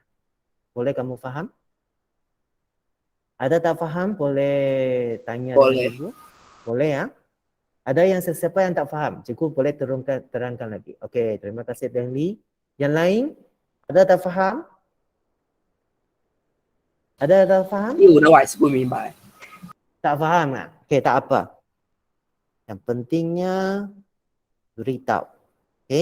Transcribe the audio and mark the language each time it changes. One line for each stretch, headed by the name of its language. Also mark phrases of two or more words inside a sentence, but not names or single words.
Malay: Boleh kamu faham? Ada tak faham? Boleh tanya dengan boleh? cikgu? Boleh ya? Ada yang sesiapa yang tak faham? Cikgu boleh terangkan lagi. Okey, terima kasih Dengli. Yang lain? Ada tak faham? Ada tak faham?
Chinese: 第五的我还是不明白。
Malay: Tak faham tak? Okey, tak apa. Yang pentingnya beritahu. Okey?